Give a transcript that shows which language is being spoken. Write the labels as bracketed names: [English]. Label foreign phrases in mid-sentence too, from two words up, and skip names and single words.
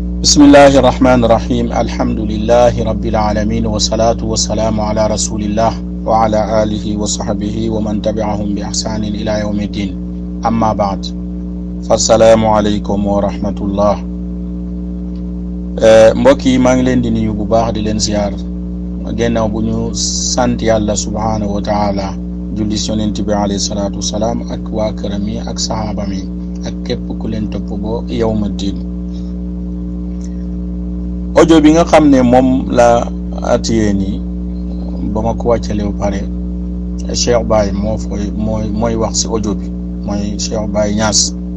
[Arabic] بسم الله الرحمن الرحيم الحمد لله رب العالمين والصلاة والسلام على رسول الله وعلى آله وصحبه ومن تبعهم بإحسان إلى يوم الدين أما بعد فالسلام عليكم ورحمة الله [Wolof] mbokk yi maa ngi leen di nuyu bu baax di leen ziar gannaaw bu ñu sant yàlla [Arabic] سبحانه وتعالى [Wolof] julli ci yonent bi [Arabic] عليه الصلاة والسلام [Wolof] ak waa këram yi ak saxaaba mi ak képp ku leen topp ba [Arabic] يوم الدين [Wolof] audio bi nga xam ne moom la atiyee nii ba ma ko wàccale ba pare Cheikh Baye mooy wax ci audio bi mooy Cheikh Baye Niass.